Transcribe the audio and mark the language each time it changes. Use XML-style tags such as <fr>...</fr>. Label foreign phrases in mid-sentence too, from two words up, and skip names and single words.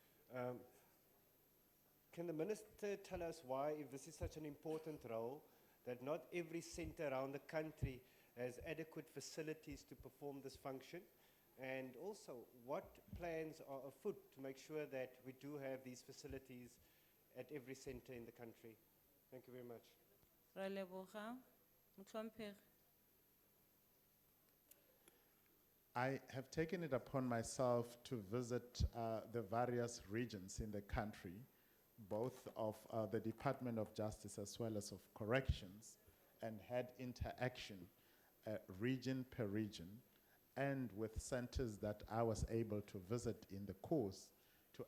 <en>Can the Minister tell us why, if this is such an important role, that not every centre around the country has adequate facilities to perform this function? And also, what plans are afoot to make sure that we do have these facilities at every centre in the country? Thank you very much.</en> <tn>Ra leboga. Mhlomphehi.</tn> <en>I have taken it upon myself to visit the various regions in the country, both of the Department of Justice as well as of Corrections, and had interaction region per region, and with centers that I was able to visit in the course to</en>